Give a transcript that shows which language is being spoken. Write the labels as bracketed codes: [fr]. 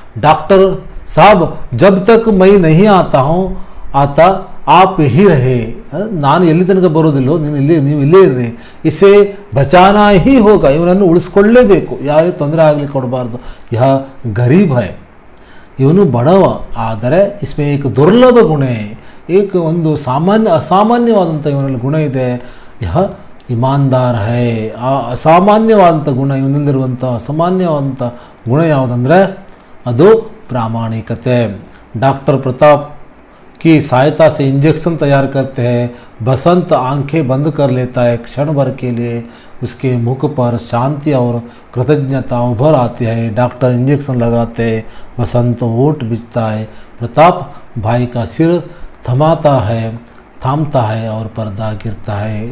[hi] Doctor साहब, जब तक मैं नहीं आता आप ही रहे, [kn] ನಾನು ಎಲ್ಲಿ ತನಕ ಬರೋದಿಲ್ಲೋ ನೀವು ಇಲ್ಲೇ ಇರ್ರಿ, [hi] ಇಸೆ ಬಚಾನಾ ಹಿ ಹೋಗ, [kn] ಇವನನ್ನು ಉಳಿಸ್ಕೊಳ್ಳೇಬೇಕು, ಯಾವುದೇ ತೊಂದರೆ ಆಗಲಿಕ್ಕೆ ಕೊಡಬಾರ್ದು. [hi] ಯಹ ಗರೀಬ್ ಹೈ, [kn] ಇವನು ಬಡವ, ಆದರೆ [hi] ಇಸ್ಮೇ ಏಕ ದುರ್ಲಭ ಗುಣ, [kn] ಒಂದು ಅಸಾಮಾನ್ಯವಾದಂಥ ಇವನಲ್ಲಿ ಗುಣ ಇದೆ. [hi] ಯಹ ಇಮಾನ್ದಾರ್ ಹೈ, [kn] ಆ ಅಸಾಮಾನ್ಯವಾದಂಥ ಗುಣ ಇವನಲ್ಲಿರುವಂಥ ಅಸಾಮಾನ್ಯವಾದಂಥ ಗುಣ ಯಾವುದಂದರೆ ಅದು ಪ್ರಾಮಾಣಿಕತೆ. [hi] डॉक्टर प्रताप की सहायता से इंजेक्शन तैयार करते हैं, बसंत आंखें बंद कर लेता है, क्षण भर के लिए उसके मुख पर शांति और कृतज्ञता उभर आती है. डॉक्टर इंजेक्शन लगाते हैं, बसंत ओट बिछता है, प्रताप भाई का सिर थामता है और पर्दा गिरता है.